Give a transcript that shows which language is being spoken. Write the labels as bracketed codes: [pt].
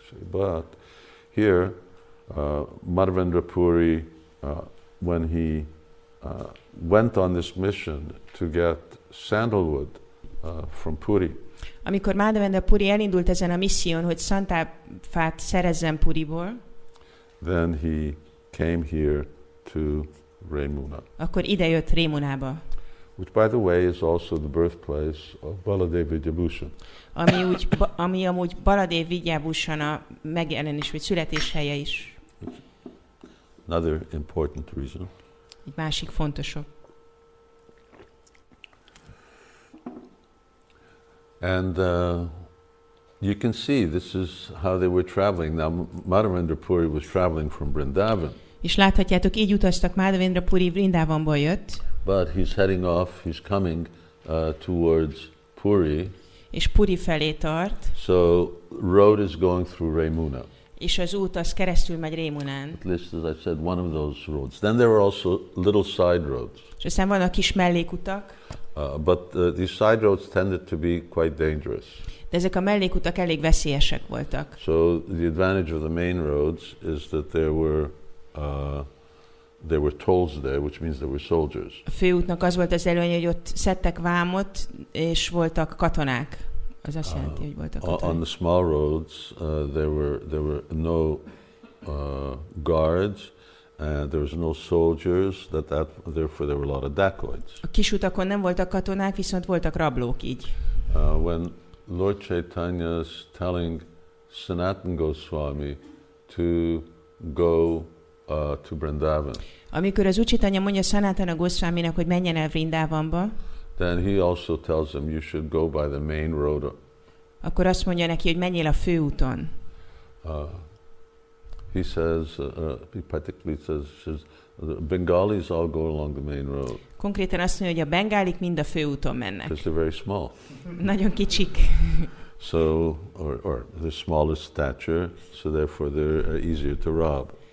[en] But here, Madhavendra Puri, when he went on this mission to get sandalwood from Puri. [hu] Amikor Madhavendra Puri elindult ezen a misszión, hogy szantáfát szerezzen Puriból, [en] then he came here to Remuṇā. [hu] Akkor ide jött Remuṇába. [en] Which, by the way, is also the birthplace of Baladev Vidyabhushan. [hu] Ami amúgy Baladev Vidyabhushan a megjelenés vagy születéshelye is. [en] Another important reason. [hu] Egy másik fontos ok. [en] And you can see this is how they were traveling. Now, Madhavendra Puri was traveling from Vrindavan. [hu] És láthatjátok, így utaztak, Madhavendra Puri Vrindavanból jött. [en] But he's heading off, he's coming towards Puri. [hu] És Puri felé tart. [en] So, road is going through Remuṇā. [hu] És az út az keresztül megy Remuṇán. [en] At least, as I said, one of those roads. Then there were also little side roads. [hu] És aztán vannak kis mellékutak. [en] But these side roads tended to be quite dangerous. [hu] De ezek a mellékutak elég veszélyesek voltak. [en] So the advantage of the main roads is that there were tolls there, which means there were soldiers. [hu] A főútnak az volt az előnye, hogy ott szedtek vámot, és voltak katonák. Az azt jelenti, hogy voltak katonák. [en] On the small roads, there were no guards. There was no soldiers, therefore there were a lot of dacoits. [hu] A kis utakon nem voltak katonák, viszont voltak rablók így. [en] When Lord Caitanya is telling Sanatana Goswami to go to Vrindavan. [hu] Amikor az Caitanya mondja Sanatana Goswaminak, hogy menjen el Vrindavanba, [en] then he also tells him you should go by the main road. [hu] Akkor azt mondja neki, hogy menjél a főúton. [en] He says, he particularly says, the Bengalis all go along the main road. [hu] Konkrétan azt mondja, hogy a bengálik mind a főúton mennek. [en] Because they're very small. [hu] Nagyon kicsik. [en] So, or they're small of stature, so therefore they're easier to rob.